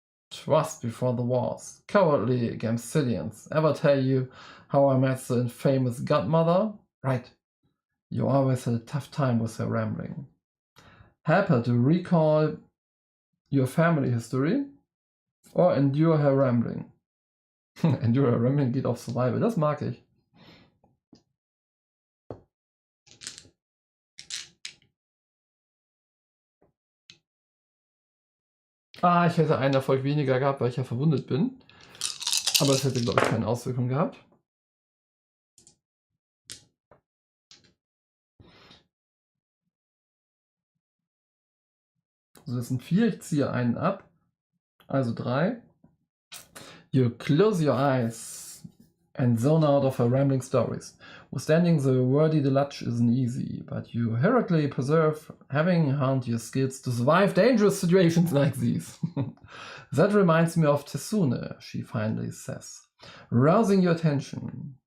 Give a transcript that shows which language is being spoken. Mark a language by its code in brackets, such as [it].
[en] Trust before the wars. Cowardly Gamsidians. Ever tell you how I met the infamous godmother? Right. You always had a tough time with her rambling. Help her to recall your family history or endure her rambling. Endure her rambling [de] geht auf Survival. Das mag ich. Ah, ich hätte einen Erfolg weniger gehabt, weil ich ja verwundet bin. Aber das hätte, glaube ich, keine Auswirkung gehabt. Also das sind 4, ich ziehe einen ab. Also 3. [en] You close your eyes and zone out of her rambling stories. Withstanding the wordy deluge isn't easy, but you heroically persevere, having honed your skills to survive dangerous situations like these. That reminds me of Tesune, she finally says, rousing your attention.